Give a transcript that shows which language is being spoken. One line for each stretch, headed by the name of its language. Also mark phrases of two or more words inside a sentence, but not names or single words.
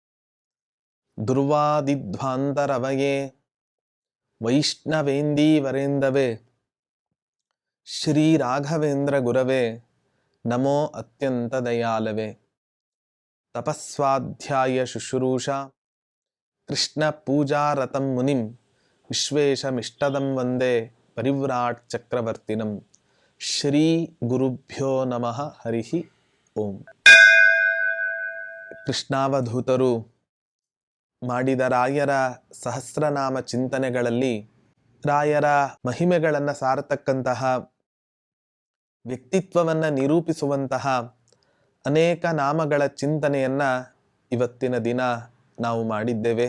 Sanskrit: दुर्वादिध्वान्तरवये वैष्णवेन्दीवरेन्दवे श्रीराघवेन्द्रगुरवे नमो अत्यन्तदयालवे। तपस्वाध्याय शुश्रूषा कृष्णपूजारतं मुनिं विश्वेशमिष्टदं वन्दे परिव्राट चक्रवर्तिनं। ಶ್ರೀ ಗುರುಭ್ಯೋ ನಮಃ ಹರಿ ಓಂ.
Kannada: ಕೃಷ್ಣಾವಧೂತರು ಮಾಡಿದ ರಾಯರ ಸಹಸ್ರನಾಮ ಚಿಂತನೆಗಳಲ್ಲಿ ರಾಯರ ಮಹಿಮೆಗಳನ್ನು ಸಾರತಕ್ಕಂತಹ, ವ್ಯಕ್ತಿತ್ವವನ್ನು ನಿರೂಪಿಸುವಂತಹ ಅನೇಕ ನಾಮಗಳ ಚಿಂತನೆಯನ್ನು ಇವತ್ತಿನ ದಿನ ನಾವು ಮಾಡಿದ್ದೇವೆ.